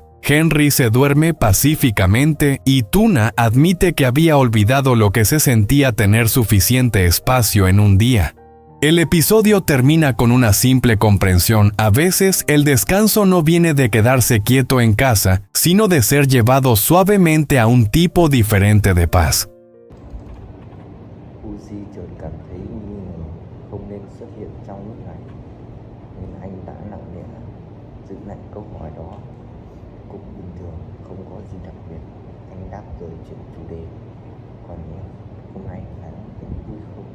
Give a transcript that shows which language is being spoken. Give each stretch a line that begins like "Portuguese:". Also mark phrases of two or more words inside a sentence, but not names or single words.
Spanish: Henry se duerme pacíficamente y Tuna admite que había olvidado lo que se sentía tener suficiente espacio en un día. El episodio termina con una simple comprensión. A veces el descanso no viene de quedarse quieto en casa, sino de ser llevado suavemente a un tipo diferente de paz.
Vietnamese: Uzi chợt cảm thấy nghi ngờ không nên xuất hiện trong lúc này, nên anh đã nặng nề giữ lại câu hỏi đó. Cũng bình thường, không có gì đặc biệt, anh đáp rồi chuyển chủ đề. Còn em, hôm nay anh vẫn vui không?